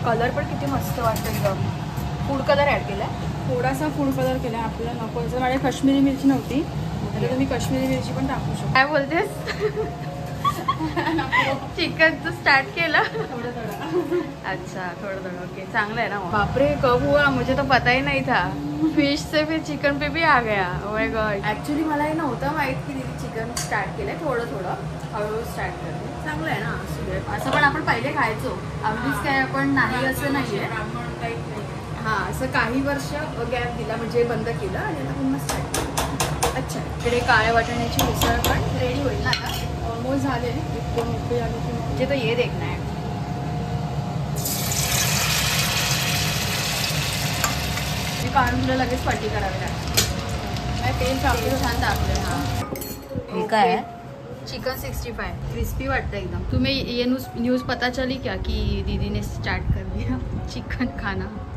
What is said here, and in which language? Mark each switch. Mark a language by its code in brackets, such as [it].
[mr] Colour पण किती मस्त वाटतं एकदम. फूड कलर ॲड केला आहे. थोडासा फूड कलर केला आहे. आपल्याला नको जर माझ्या काश्मीरी मिरची नव्हती तर तुम्ही काश्मीरी मिरची पण टाकू शकता. काय बोलतेस? चिकनचं स्टार्ट केलं थोडं थोडं. अच्छा थोडं थोडं. ओके, चांगलं आहे ना. [hi] बापरे कब हुआ, मुझे तो पता ही नहीं था. फिश से फिर चिकन पे भी आ गया. [en] Oh my god. [mr] ऍक्च्युली मला हे नव्हतं माहित की दीदी चिकन स्टार्ट केलंय. थोडं थोडं हळूहळू स्टार्ट करते. चांगलं आहे ना. असं पण आपण पहिले खायचो. अगदीच काय आपण नाही असं नाहीये. हां, असं काही वर्ष गॅप दिला म्हणजे बंद केलं आणि आता पुन्हा स्टार्ट केलं. अच्छा, इकडे काळ्या वाटाण्याची मिसळ पण रेडी होईल ना आता. ऑलमोस्ट झाले. 1-2 रुपये आले की म्हणजे [hi] तो ये देखना है. [mr] मी काढून तुला लगेच पट्टी करावी लागते. तेल टाकलं छान टाकलं. हां, हे काय आहे? चिकन 65 क्रिस्पी वाटतं एकदम। [hi] तुम्हें ये न्यूज़ पता चली क्या कि दीदी ने स्टार्ट कर दिया चिकन खाना?